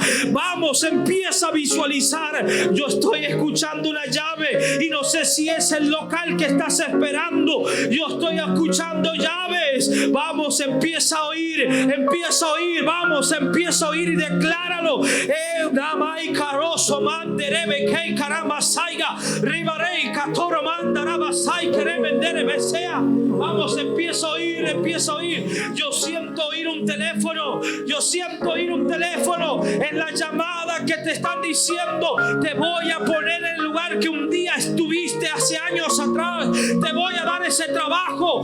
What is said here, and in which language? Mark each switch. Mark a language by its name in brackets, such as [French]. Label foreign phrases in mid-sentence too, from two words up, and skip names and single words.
[Spanish] Vamos, empieza a visualizar. Yo estoy escuchando una llave y no sé si es el local que estás esperando. Yo estoy escuchando llaves. Vamos, empieza a oír, empieza a oír. Vamos, empieza a oír y decláralo. Namai caroso manderebe que caramba saiga ribarei catoro mandaraba sai queremendere besea. Vamos, empieza a oír, empieza a oír. Yo siento oír un teléfono. Yo siento oír un teléfono en la llamada que te están diciendo: te voy a poner en el lugar que un día estuviste hace años atrás. Te voy a dar ese trabajo.